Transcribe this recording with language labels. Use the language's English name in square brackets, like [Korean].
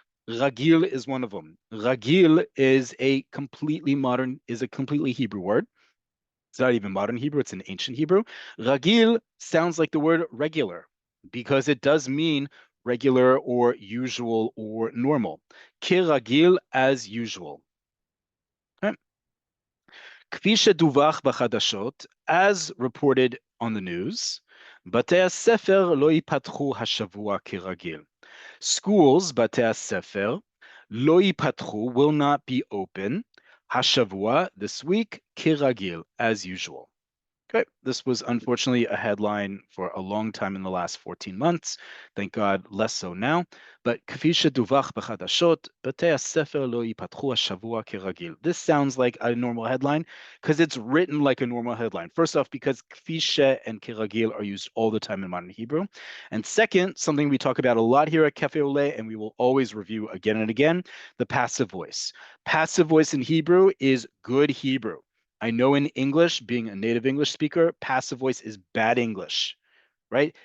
[English] Ragil is one of them. Ragil is a completely Hebrew word. It's not even modern Hebrew, it's an ancient Hebrew. Ragil sounds like the word regular because it does mean regular or usual or normal. Kiragil, as usual. Okay. [Hebrew] כפי שדווח בחדשות, [English] as reported on the news, [Hebrew] בתי הספר לא ייפתחו השבוע כרגיל. [English] Schools, [Hebrew] בתי הספר, לא ייפתחו, [English] will not be open, השבוע, this week, כרגיל, as usual. Okay, this was unfortunately a headline for a long time in the last 14 months. Thank God, less so now. [Hebrew] But כפי שדווח בחדשות, בתי הספר לא ייפתחו השבוע כרגיל. [English] This sounds like a normal headline because it's written like a normal headline. First off, because כפי ש and כרגיל are used all the time in modern Hebrew. And second, something we talk about a lot here at Cafe Oleh, and we will always review again and again, the passive voice. Passive voice in Hebrew is good Hebrew. I know in English, being a native English speaker, passive voice is bad English, right?